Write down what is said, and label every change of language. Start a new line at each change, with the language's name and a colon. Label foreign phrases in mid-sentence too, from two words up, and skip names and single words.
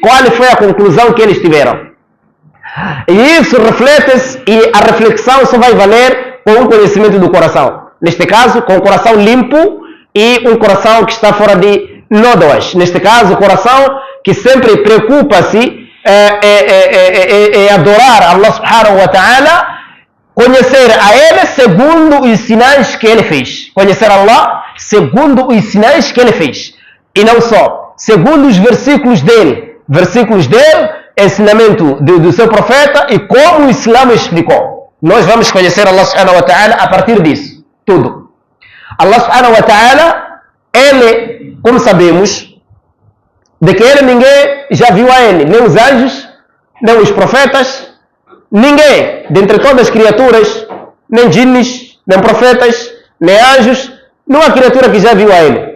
Portuguese: Qual foi a conclusão que eles tiveram? E isso reflete-se, e a reflexão só vai valer com o conhecimento do coração. Neste caso, com o coração limpo e um coração que está fora de nódoas. Neste caso, o coração que sempre preocupa-se em adorar
Arabic: الله سبحانه وتعالى,
Portuguese: conhecer a Ele segundo os sinais que Ele fez. Conhecer Allah segundo os sinais que Ele fez. E não só, segundo os versículos dele. Versículos dele, ensinamento do seu profeta e como o Islã explicou. Nós vamos conhecer
Arabic: الله سبحانه وتعالى
Portuguese: a partir disso. Tudo.
Arabic: الله سبحانه وتعالى,
Portuguese: Ele, como sabemos, de que Ele ninguém já viu a Ele, nem os anjos, nem os profetas, ninguém, dentre todas as criaturas, nem jinnis, nem profetas, nem anjos, não há criatura que já viu a ele.